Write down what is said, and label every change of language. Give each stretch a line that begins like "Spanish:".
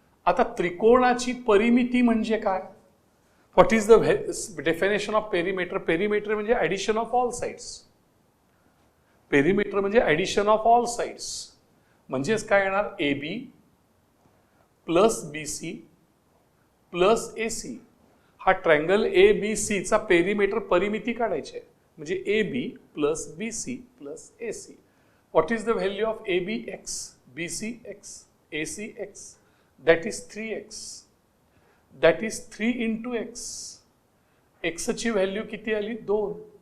Marathi: आता त्रिकोणाची परिमिती म्हणजे काय?
English: What is the definition of perimeter? Perimeter म्हणजे addition of all sides. Perimeter म्हणजे addition of all sides.
Marathi: म्हणजेच काय येणार?
English: AB plus BC plus AC.
Marathi: हा ट्रायंगल ABC चा पेरिमीटर परिमिती काढायची आहे.
English: म्हणजे AB plus BC plus AC. What is the value of AB? X, BC X, AC X. That is 3X. That is 3 into X.
Marathi: X ची value किती आली? 2.